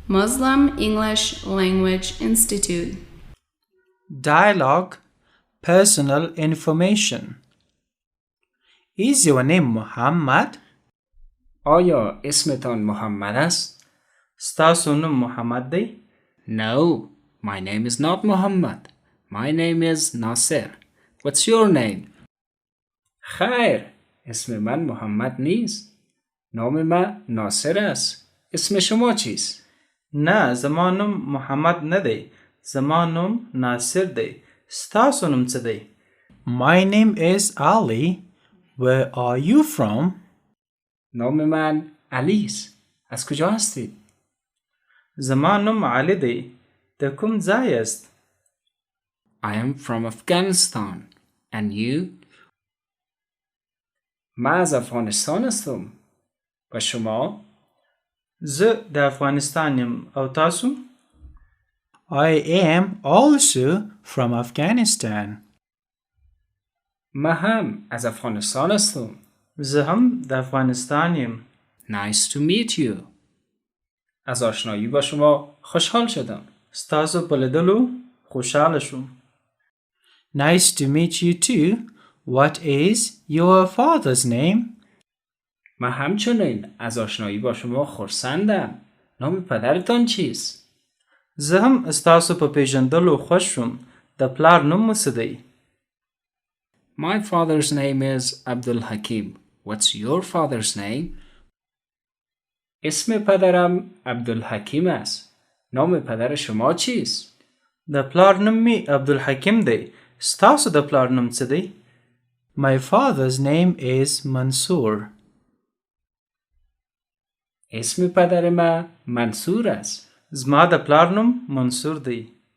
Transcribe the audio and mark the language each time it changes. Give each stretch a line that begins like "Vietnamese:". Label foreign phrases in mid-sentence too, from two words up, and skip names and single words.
English: Muslim English Language Institute. Dialogue Personal Information. Is your name Muhammad?
Persian: آیا اسمتان محمد است؟
Pashto: ستاسو نوم محمد دی؟
English: No, my name is not Muhammad. My name is Nasir. What's your name?
Persian: خیر، اسم من محمد نیست. نام من ناصر است. اسم شما چیست؟
Pashto: نه، زما نوم محمد نه دی. زما نوم ناصر دی. ستاسو نوم څه دی؟
English: My name is Ali. Where are you from?
Persian: نام من علی است. از کجا هستید؟
Pashto: زما نوم علی دی. د کوم ځای است؟
English: I am from Afghanistan. And you?
Persian: من از افغانستان هستم. و شما؟
Pashto: زه د افغانستان یم او تاسو؟
English: I am also from Afghanistan.
Persian: من هم از افغانستان هستم.
Pashto: زه هم د افغانستان یم.
English: Nice to meet you.
Persian: از آشنایی با شما خوشحال شدم.
Pashto: ستاسو په لیدلو خوشحاله شوم.
English: Nice to meet you too. What is your father's name?
Persian: من همچنین از آشنایی با شما خرسندم. نام پدرتان چیست؟
Pashto: زه هم ستاسو په پیژندلو خوښ شوم. د پلار نوم مو څه دی؟
English: My father's name is Abdul Hakim. What's your father's name?
Persian: اسم پدرم عبدالحکیم است. نام پدر شما چیست؟
Pashto: د پلار نوم می عبدالحکیم دی. ستاسو د پلار نوم څه دی؟
English: My father's name is Mansoor.
Persian: اسم پدر من منصور است.
Pashto: زما د پلار نوم منصور دی.